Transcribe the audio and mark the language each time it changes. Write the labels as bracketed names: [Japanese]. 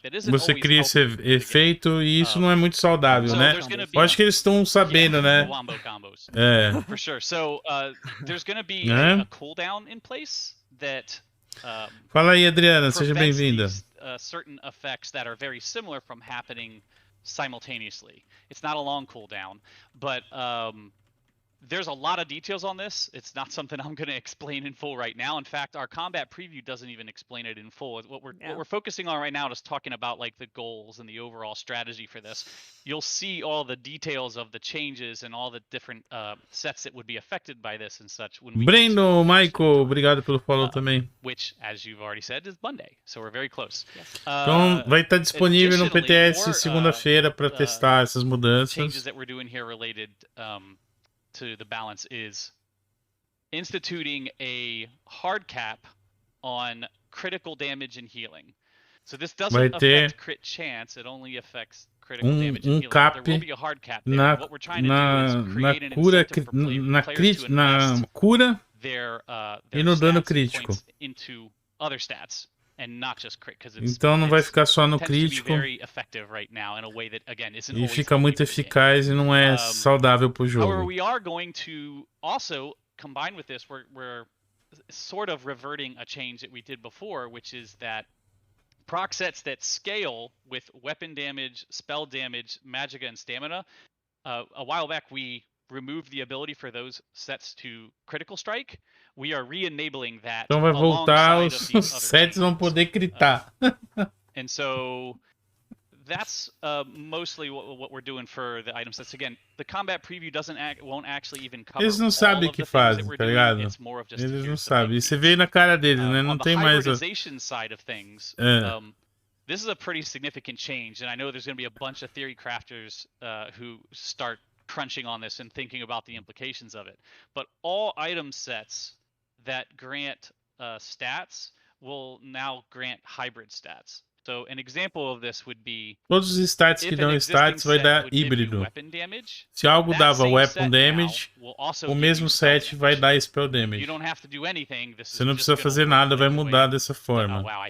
[Portuguese] Você cria esse efeito e isso não é muito saudável, né? Eu acho que eles estão sabendo, né? É. [English] For sure. So there's going to be a cooldown in place that [Portuguese] fala aí, Adriana, seja bem-vinda. [English] Certain effects that are very similar from happening simultaneously. It's not a long cooldown, but there's a lot of details on this. It's not something I'm going to explain in full right now. In fact, our combat preview doesn't even explain it in full. What we're focusing on right now is talking about like the goals and the overall strategy for this. You'll see all the details of the changes and all the different sets that would be affected by this and such. When we [Portuguese] Brendo, Michael, obrigado pelo follow também. [English] Which, as you've already said, is Monday, so we're very close. [Portuguese] Então vai estar disponível no PTS segunda-feira para testar essas mudanças. [English] Changes that we're doing here related to the balance is instituting a hard cap on critical damage and healing. So this doesn't affect crit chance, it only affects critical damage and healing. There will be a hard cap there. What we're trying to do is create an incentive for players to invest [Portuguese] cura [English] their [Portuguese] e no dano crítico. [English] Into other stats. And not just crit, [Portuguese] então não vai ficar só no crítico e fica muito eficaz e não é saudável pro jogo. [English] However, we are going to also combine with this. We're sort of reverting a change that we did before, which is that proc sets that scale with weapon damage, spell damage, magicka, and stamina. A while back we removed the ability for those sets to critical strike, we are re-enabling that. [Portuguese] Então vai voltar, [English] alongside [Portuguese] os sets vão poder gritar. [English] And so that's mostly what we're doing for the item sets. Again, the combat preview won't actually even cover. [Portuguese] Eles não sabem o que fazem, tá ligado? Eles não sabem. E você vê na cara deles, né? Não tem mais. [English] On the hybridization side of things, this is a pretty significant change, and I know there's going to be a bunch of theory crafters who start crunching on this and thinking about the implications of it. But all item sets that grant stats will now grant hybrid stats. So an example of this would be, [Portuguese] todos os stats que dão stats vai dar híbrido. Se algo dava weapon damage, o mesmo set vai dar spell damage. Você não precisa fazer nada, vai mudar dessa forma.